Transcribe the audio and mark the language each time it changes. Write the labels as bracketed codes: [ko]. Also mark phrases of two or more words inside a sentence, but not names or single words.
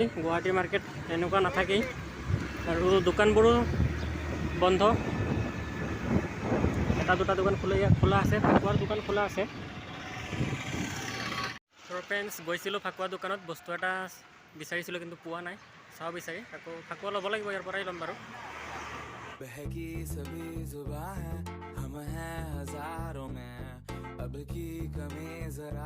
[as] গুৱাহাটী মাৰ্কেট এনেকুৱা নাথাকেই, আৰু দোকানবোৰো বন্ধ। এটা দুটা দোকান খোলা আছে, ফাকুৱাৰ দোকান খোলা আছে। তো ফ্ৰেণ্ডছ, গৈছিলোঁ ফাকুৱা দোকানত, বস্তু এটা বিচাৰিছিলোঁ কিন্তু পোৱা নাই। চাওঁ বিচাৰি, আকৌ ফাকুৱা ল'ব লাগিব, ইয়াৰ পৰাই ল'ম বাৰু। [hi] बहकी सभी जुबां है, हम हैं हजारों में, अब की कमी जरा